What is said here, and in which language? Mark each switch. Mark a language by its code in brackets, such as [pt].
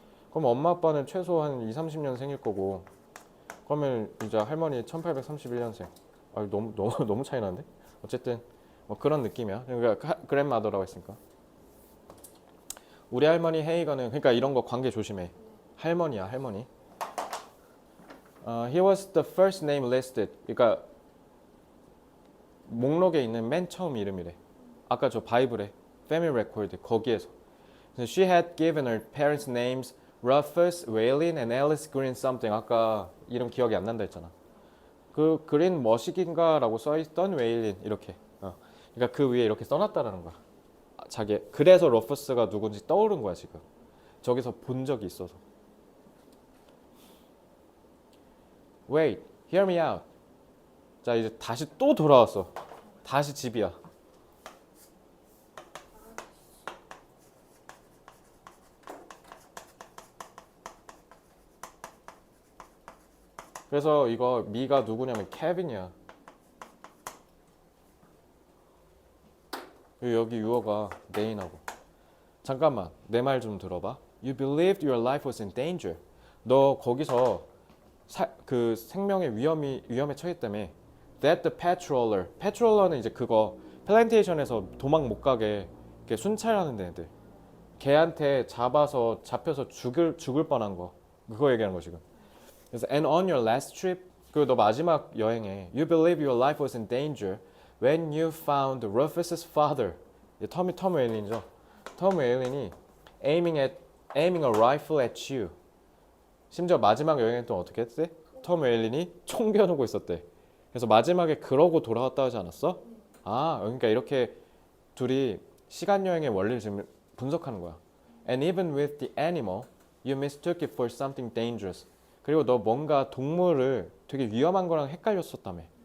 [ko] 그럼 엄마 아빠는 최소 한 2, 30년생일 거고. 그러면 이제 할머니 1831년생. 너무 차이 나는데? 어쨌든 뭐 그런 느낌이야. 그러니까 그랜마더라고 했으니까. 우리 할머니 헤이거는 그러니까 이런 거 관계 조심해. 할머니야, 할머니. [en] He was the first name listed. [ko] 그러니까 목록에 있는 맨 처음 이름이래. 아까 저 바이블에 Family Record 거기에서. [en] She had given her parents' names Rufus, Waylon, and Alice Green something. [ko] 아까 이름 기억이 안 난다 했잖아. 그 그린 머시긴가라고 써있던 웨일린 이렇게. 그러니까 그 위에 이렇게 써놨다라는 거야. 자기 그래서 러퍼스가 누군지 떠오른 거야 지금. 저기서 본 적이 있어서. [en] Wait, hear me out. [ko] 자 이제 다시 또 돌아왔어. 다시 집이야. 그래서 이거 미가 누구냐면 케빈이야. 여기 유어가 네인하고. 잠깐만 내 말 좀 들어봐. [en] You believed your life was in danger. [ko] 너 거기서 그 생명의 위험에 처했다며. [en] That the patroller. [ko] patroller는 이제 그거 플랜테이션에서 도망 못 가게 순찰하는 애들. 걔한테 잡혀서 죽을 뻔한 거. 그거 얘기하는 거 지금. 그래서 [en] and on your last trip. [ko] 그리고 너 마지막 여행에 [en] You believe your life was in danger when you found Rufus's father. [ko] 톰 웨일린이죠. [en] 톰 웨일린이 aiming a rifle at you. [ko] 심지어 마지막 여행에 또 어떻게 했대? 톰 웨일린이 총 겨누고 있었대. 그래서 마지막에 그러고 돌아왔다 하지 않았어? 그러니까 이렇게 둘이 시간 여행의 원리를 지금 분석하는 거야. [en] And even with the animal, you mistook it for something dangerous. [ko] 그리고 너 뭔가 동물을 되게 위험한 거랑 헷갈렸었다며.